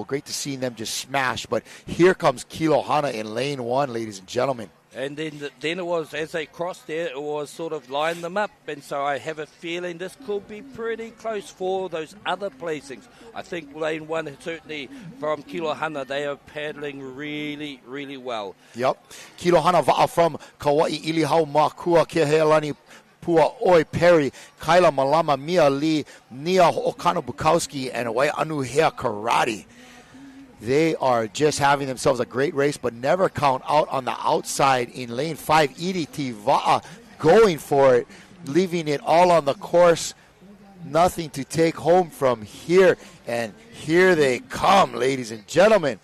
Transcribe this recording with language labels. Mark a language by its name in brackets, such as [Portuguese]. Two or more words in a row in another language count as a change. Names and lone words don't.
[English] Great to see them just smash. But here comes Kilohana in lane 1, ladies and gentlemen. And then it was, as they crossed there, it was sort of line them up. And so I have a feeling this could be pretty close for those other placings. I think lane 1, certainly from Kilohana, they are paddling really, really well. Yep. Kilohana va'a from Kauai, Ilihau Makua, Kehealani, Pua Oi Perry, Kaila Malama, Mia Lee, Nia Okano Bukowski, and Wai Anu Hea Karate. They are just having themselves a great race, but never count out on the outside in lane 5. EDT Va'a going for it, leaving it all on the course. Nothing to take home from here. And here they come, ladies and gentlemen.